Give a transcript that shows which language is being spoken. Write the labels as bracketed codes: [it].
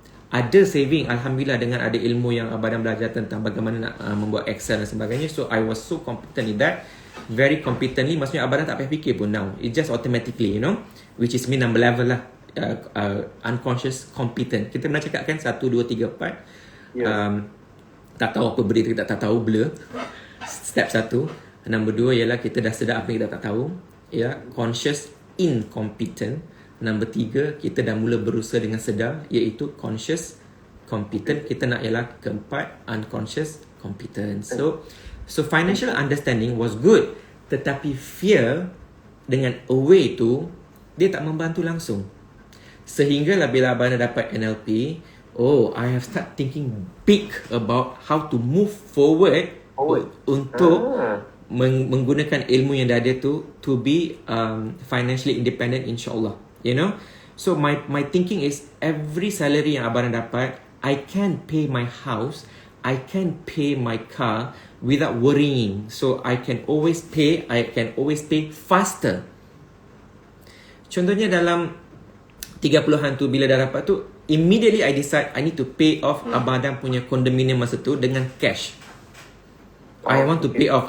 [ms] Ada saving, Alhamdulillah, dengan ada ilmu yang Abang belajar tentang bagaimana nak membuat Excel dan sebagainya. [en] So I was so competent in that, very competently. [ms] Maksudnya Abang tak payah fikir pun [en] now, it just automatically, you know, which is mean number level lah, unconscious competent. [ms] Kita pernah cakap kan 1, 2, 3, 4. [en] Yes. [ms] Tak tahu apa beri, kita tak tahu, blur. Step 1. Number 2 ialah kita dah sedar apa yang kita tak tahu, ya, conscious incompetent. Nombor 3, kita dah mula berusaha dengan sedar, iaitu conscious competent. Kita nak ialah keempat, unconscious competent. [en] So financial understanding was good, [ms] tetapi fear dengan away tu, dia tak membantu langsung. Sehinggalah bila Abang dapat NLP, [en] I have start thinking big about how to move forward. [ms] Untuk menggunakan ilmu yang dah ada tu [en] to be financially independent, [ms] insyaAllah. [en] You know, so my thinking is every salary [ms] yang Abang dapat, [en] I can pay my house, I can pay my car without worrying. So I can always pay faster. [ms] Contohnya dalam 30-an tu, bila dah dapat tu, [en] immediately I decide I need to pay off [ms] Abang Adam punya condominium masa tu dengan cash. [en] I want to pay off.